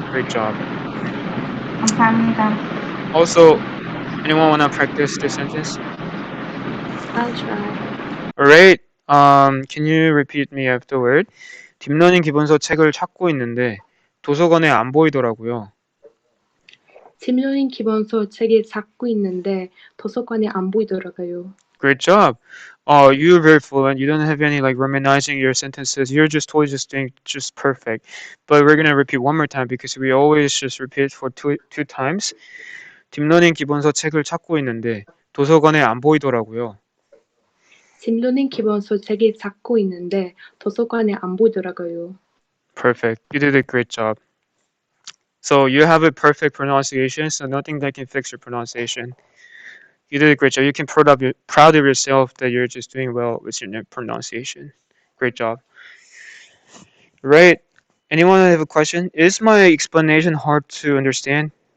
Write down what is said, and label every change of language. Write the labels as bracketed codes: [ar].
[en] Great job. [ko] 감사합니다. [en] Also, anyone wanna practice this sentence? I'll try. Alright. Can you repeat me afterward? [ko] 딥러닝 기본서 책을 찾고 있는데 도서관에 안 보이더라고요. 딥러닝 기본서 책을 찾고 있는데 도서관에 안 보이더라고요. [en] Great job. You're very fluent. You don't have any like romanizing your sentences. You're just totally just doing just perfect. But we're gonna repeat one more time because we always just repeat for two times. [ko] 딥러닝 기본서 책을 찾고 있는데 도서관에 안 보이더라고요. 딥러닝 기본서 책을 찾고 있는데 도서관에 안 보이더라고요. [en] Perfect. You did a great job. So you have a perfect pronunciation, so nothing that can fix your pronunciation. You did a great job. You can proud of yourself that you're just doing well with your pronunciation. Great job. Right. Anyone have a question? Is my explanation hard to understand?